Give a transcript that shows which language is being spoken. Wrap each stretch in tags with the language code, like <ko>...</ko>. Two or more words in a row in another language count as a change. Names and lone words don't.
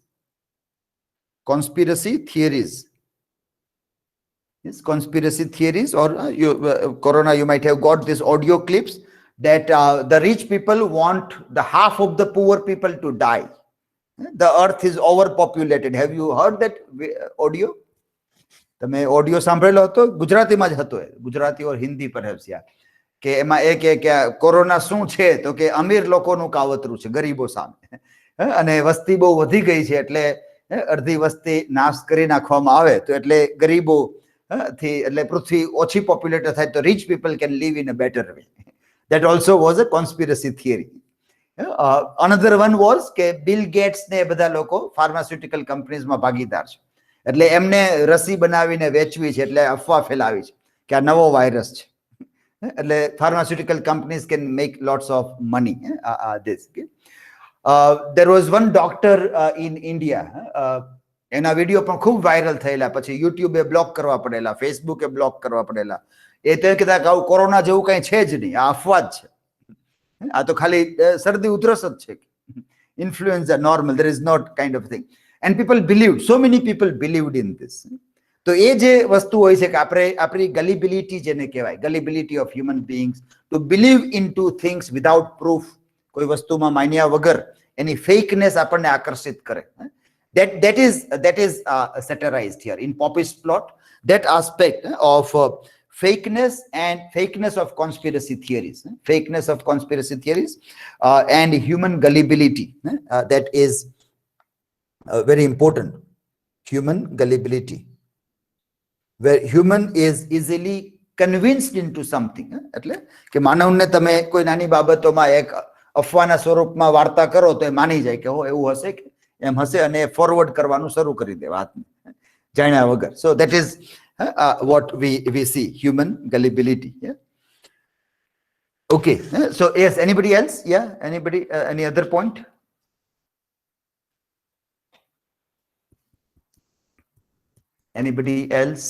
<en>Yes, conspiracy theories, or corona, you might have got these audio clips that the rich people want the half of the poor people to die. The earth is overpopulated. Have you heard that audio?</en> <gu>તમે ઓડિયો સાંભળેલો હતો? ગુજરાતીમાં જ હતો, ગુજરાતી or હિન્દી</gu> <en>perhaps, yeah.</en> <gu>કે એમાં એ કે કોરોના શું છે, તો કે અમીર લોકોનું કાવતરું છે ગરીબો સામે, અને વસ્તી બહુ વધી ગઈ છે એટલે અડધી વસ્તી નાશ કરી નાખવામાં આવે, તો એટલે ગરીબો થી એટલે પૃથ્વી ઓછી પોપ્યુલેટેડ થાય તો</gu> <en>rich people can live in a better way. That also was a conspiracy theory. Another one was</en> <gu>કે બિલ ગેટ્સ ને બધા લોકો ફાર્માસ્યુટિકલ કંપનીઝમાં ભાગીદાર છે, એટલે એમને રસી બનાવીને વેચવી છે, એટલે અફવા ફેલાવી છે કે આ નવો વાયરસ છે, એટલે</gu> <en>pharmaceutical companies can make lots of money. This, okay? There was one doctor in India,</en> <gu>એના વિડીયો પણ ખૂબ વાયરલ થયેલા, પછી યુટ્યુબે બ્લોક કરવા પડેલા, ફેસબુકે બ્લોક કરવા પડેલા. એ તો કહેતા કે આવું કોરોના જેવું કઈ છે જ નહીં, આ અફવા જ છે, આ તો ખાલી શરદી ઉધરસ જ છે,</gu> <en>influenza normal, there is not kind of thing. And people believed, so many people believed in this.</en> <gu>તો એ જે વસ્તુ હોય છે કે આપણી gullibility જેને કહેવાય,</gu> <en>gullibility of human beings to believe into things without proof,</en> <gu>કોઈ વસ્તુમાં માન્યા વગર એની fakeness આપણને આકર્ષિત કરે.</gu> <en>That is satirized here in popish plot, that aspect of fakeness and fakeness of conspiracy theories, and human gullibility, that is very important. Human gullibility, where human is easily convinced into something.</en> <gu>એટલે કે માનવને તમે કોઈ નાની બાબતોમાં એક અફવાના સ્વરૂપમાં વાર્તા કરો તો એ માની જાય કે હો એવું હશે કે એમ હશે, અને ફોરવર્ડ કરવાનું શરૂ કરી દે વાતને જાણ્યા વગર.</gu> <en>So that is what we see, human gullibility. Yeah. Okay. So yes, anybody else? Yeah, anybody? Any other point? Anybody else?</en>